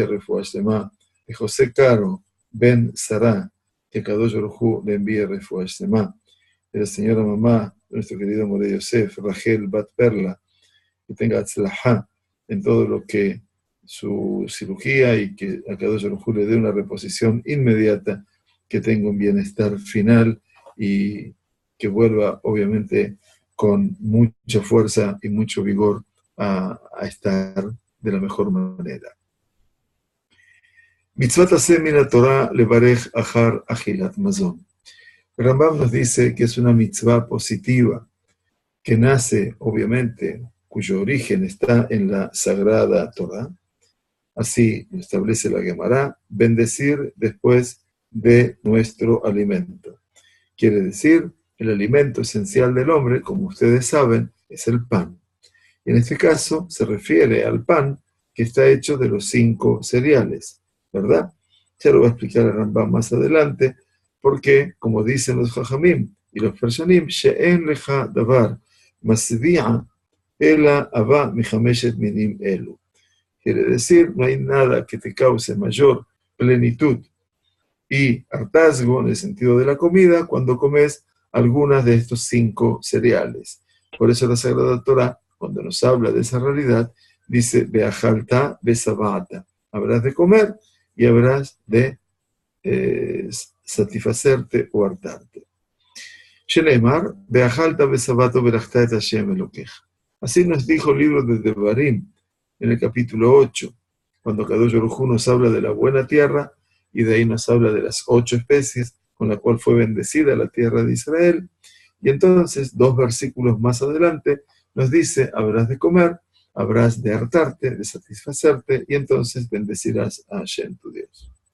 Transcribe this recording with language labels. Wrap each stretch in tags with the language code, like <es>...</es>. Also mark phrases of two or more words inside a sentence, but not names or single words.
<he>רפואה שלמה,</he> <es>de José Caro Ben Sará, que</es> <he>קדוש ברוך הוא</he> <es>le envíe</es> <he>רפואה שלמה,</he> <es>de la señora mamá, de nuestro querido Moré Yosef, Rachel Bat Perla, que tenga Atzlahá en todo lo que su cirugía y que a</es> <he>קדוש ברוך הוא</he> <es>le dé una reposición inmediata, que tenga un bienestar final y que vuelva obviamente con mucha fuerza y mucho vigor a estar de la mejor manera.</es> <he>מצוות עשה מן התורה לברך אחר אכילת מזון.</he> <es>Rambam nos dice que es una mitzvah positiva que nace obviamente, cuyo origen está en la Sagrada Torah. Así lo establece la Gemara, bendecir después de nuestro alimento. Quiere decir, el alimento esencial del hombre, como ustedes saben, es el pan. Y en este caso se refiere al pan que está hecho de los 5 cereales, ¿verdad? Ya lo voy a explicar a Rambam más adelante, porque, como dicen los Jajamim y los Pershanim,</es> <he>שאין לך דבר משביע אלא אחד מחמשת מינים אלו.</he> <es>Quiere decir, no hay nada que te cause mayor plenitud y hartazgo en el sentido de la comida cuando comes algunas de estos 5 cereales. Por eso la Sagrada Torah, cuando nos habla de esa realidad, dice,</es> <he>ואכלת ושבעת,</he> <es>habrás de comer y habrás de satisfacerte o hartarte.</es> <he>שנאמר ואכלת ושבעת וברכת את השם אלוהיך.</he> <es>Así nos dijo el libro de Devarim, en el capítulo 8, cuando</es> <he>קדוש ברוך הוא</he> <es>nos habla de la buena tierra, y de ahí nos habla de las 8 especies con la cual fue bendecida la tierra de Israel. Y entonces, 2 versículos más adelante, nos dice, habrás de comer, habrás de hartarte, de satisfacerte, y entonces bendecirás a Hashem, tu Dios.</es>